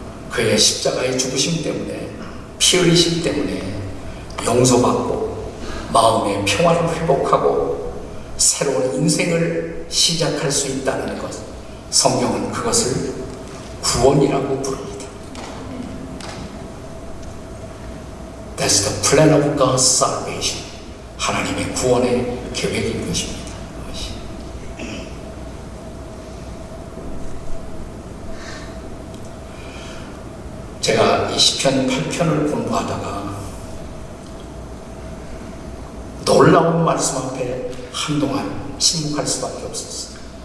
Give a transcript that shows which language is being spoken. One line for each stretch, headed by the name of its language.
Korean: 그의 십자가의 죽으심 때문에, 피 흘리심 때문에 용서받고 마음의 평화를 회복하고 새로운 인생을 시작할 수 있다는 것, 성경은 그것을 구원이라고 부릅니다.
English: That's the plan of God's salvation.
Korean: 하나님의 구원의 계획인 것입니다. 제가 이 시편 8편을 공부하다가 놀라운 말씀 앞에 한동안 침묵할 수밖에 없었어요.